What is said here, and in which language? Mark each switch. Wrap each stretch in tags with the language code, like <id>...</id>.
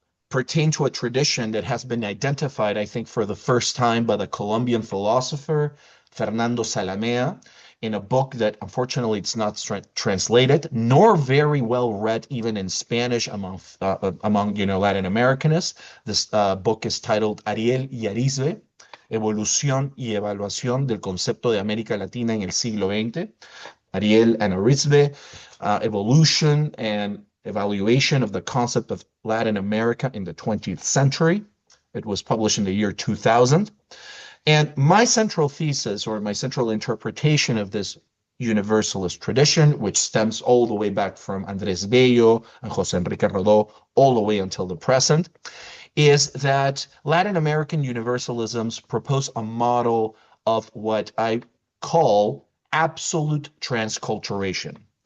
<en>pertain to a tradition that has been identified, I think, for the first time by the Colombian philosopher Fernando Salamea in a book that unfortunately it's not translated nor very well read even in Spanish among Latin Americanists.</en> <es>This book is titled Ariel y Arizbe, Evolución y Evaluación del Concepto de América Latina en el siglo XX.</es> <en>Ariel and Arizbe, Evolution and Evaluation of the Concept of Latin America in the 20th Century. It was published in the year 2000. And my central thesis, or my central interpretation of this universalist tradition, which stems all the way back from Andrés Bello and José Enrique Rodó, all the way until the present, is that Latin American universalisms propose a model of what I call absolute transculturation.</en>